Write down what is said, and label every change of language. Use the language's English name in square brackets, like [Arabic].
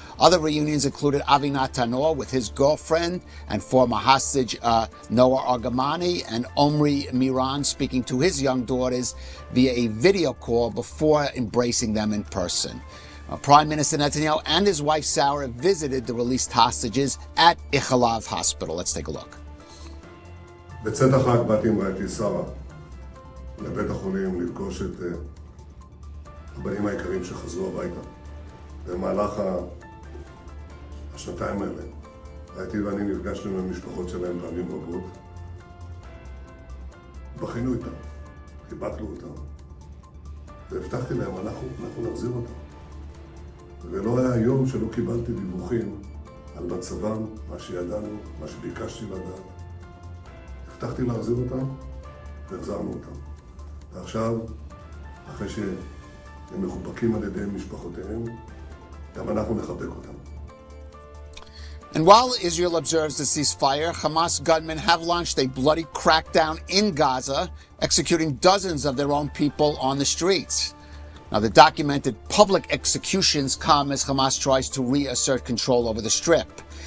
[English] Other reunions included Avinat Tanor with his girlfriend and former hostage Noah Argamani, and Omri Miran speaking to his young daughters via a video call before embracing them in person. Prime Minister Netanyahu and his wife Sarah visited the released hostages at Ayalon Hospital. Let's take a look. [Hebrew] בצאת החג באתי עם רעייתי שרה לבית החולים לפגוש את הבנים היקרים שחזרו הביתה. במהלך השנתיים האלה, רעייתי ואני נפגשנו עם המשפחות שלהם פעמים רבות. בכינו איתם, חיבקנו אותם, והבטחתי להם, אנחנו נחזיר אותם. ולא היה יום שלא קיבלתי דיווחים על מצבם, מה שידענו, מה שביקשתי לדעת. הבטחתי להחזיר אותם, והחזרנו אותם. ועכשיו, אחרי שהם מחובקים על ידי משפחותיהם, גם אנחנו נחבק אותם. [English] And while Israel observes the ceasefire, Hamas gunmen have launched a bloody crackdown in Gaza, executing dozens of their own people on the streets. Now, the documented public executions come as Hamas tries to reassert control over the Strip.